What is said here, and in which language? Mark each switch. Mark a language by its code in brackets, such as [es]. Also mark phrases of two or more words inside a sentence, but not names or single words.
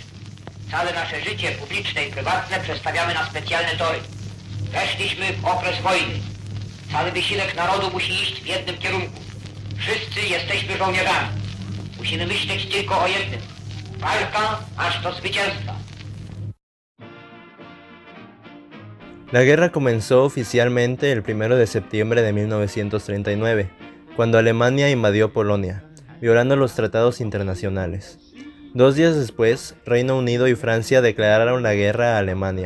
[pl] Całe nasze życie publiczne i prywatne przestawiamy na specjalne tory. Weszliśmy w okres wojny. Cały wysiłek narodu musi iść w jednym kierunku. Wszyscy jesteśmy żołnierzami. Musimy myśleć tylko o jednym. Walka aż do zwycięstwa. [es] La guerra comenzó oficialmente el 1 de septiembre de 1939, cuando Alemania invadió Polonia, violando los tratados internacionales. 2 días después, Reino Unido y Francia declararon la guerra a Alemania.